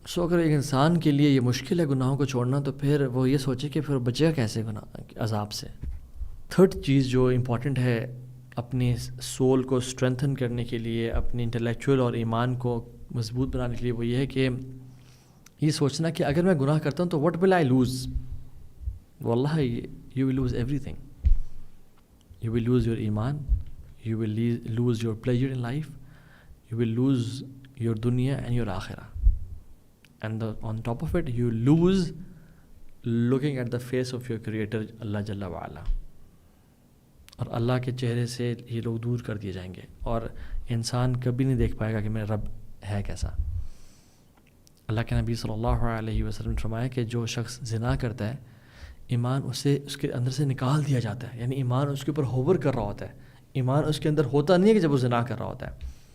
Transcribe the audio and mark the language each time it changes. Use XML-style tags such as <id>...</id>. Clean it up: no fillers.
<ur>سو اگر ایک انسان کے لیے یہ مشکل ہے گناہوں کو چھوڑنا, تو پھر وہ یہ سوچے کہ پھر بچے گا کیسے گناہ عذاب سے. تھرڈ چیز جو امپورٹنٹ ہے اپنی سول کو اسٹرینتھن کرنے کے لیے, اپنی انٹلیکچوئل اور ایمان کو مضبوط بنانے کے لیے, وہ یہ ہے کہ یہ سوچنا کہ اگر میں گناہ کرتا ہوں تو</ur> <en>what will I lose. واللہ you will lose everything. You will lose your iman, you will lose your pleasure in life, you will lose your dunya and your akhirah. And on top of it, you lose looking at the face of your creator Allah Jalla wa Ala.</en> <ur>اور اللہ کے چہرے سے یہ لوگ دور کر دیے جائیں گے, اور انسان کبھی نہیں دیکھ پائے گا کہ میرا رب ہے کیسا. اللہ کے نبی صلی اللہ علیہ وسلم نے فرمایا کہ جو شخص زنا کرتا ہے, ایمان اسے اس کے اندر سے نکال دیا جاتا ہے. یعنی ایمان اس کے اوپر ہوور کر رہا ہوتا ہے, ایمان اس کے اندر ہوتا نہیں ہے کہ جب وہ زنا کر رہا ہوتا ہے.</ur>